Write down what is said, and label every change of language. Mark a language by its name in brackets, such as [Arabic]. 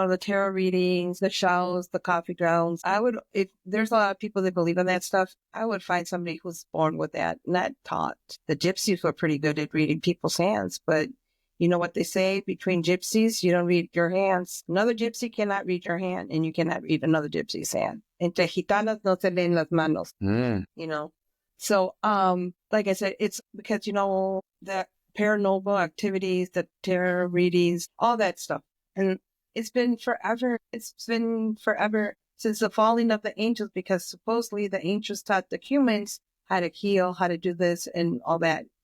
[English] The tarot readings, the shells, the coffee grounds. If there's a lot of people that believe in that stuff, I would find somebody who's born with that, not taught. The gypsies were pretty good at reading people's hands, but you know what they say, between gypsies, you don't read your hands. Another gypsy cannot read your hand, and you cannot read another gypsy's hand. [Spanish] Entre gitanas no se leen las manos. [English] So, like I said, it's because, the paranormal activities, the tarot readings, all that stuff. And it's been forever. It's been forever since the falling of the angels, because supposedly the angels taught the humans how to heal, how to do this and all that.